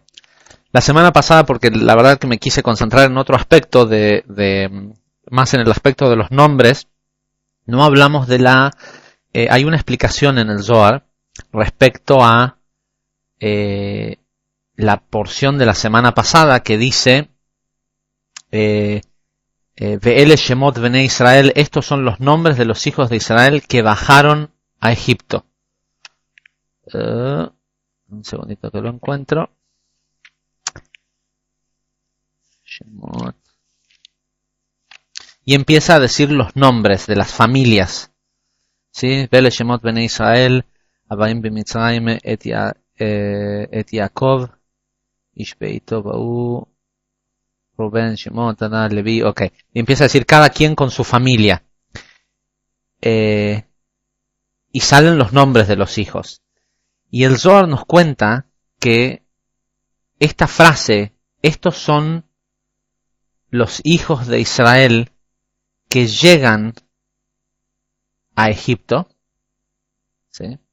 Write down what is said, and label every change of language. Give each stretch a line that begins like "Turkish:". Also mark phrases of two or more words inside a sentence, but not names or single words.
Spanish: La semana pasada, porque la verdad que me quise concentrar en otro aspecto, más en el aspecto de los nombres, no hablamos de hay una explicación en el Zohar respecto a la porción de la semana pasada que dice
Hebrew: ואלה שמות בני ישראל,
Spanish: estos son los nombres de los hijos de Israel que bajaron a Egipto. Un segundito que lo encuentro. Y empieza a decir los nombres de las familias.
Hebrew: ¿Sí? ואלה שמות בני ישראל, הבאים מצרימה, את יעקב, איש ביתו באו,
Spanish: Rubén, Shimon, Taná, Leví. Ok. Y empieza a decir cada quien con su familia. Y salen los nombres de los hijos. Y el Zohar nos cuenta que esta frase, estos son los hijos de Israel que llegan a Egipto, ¿sí?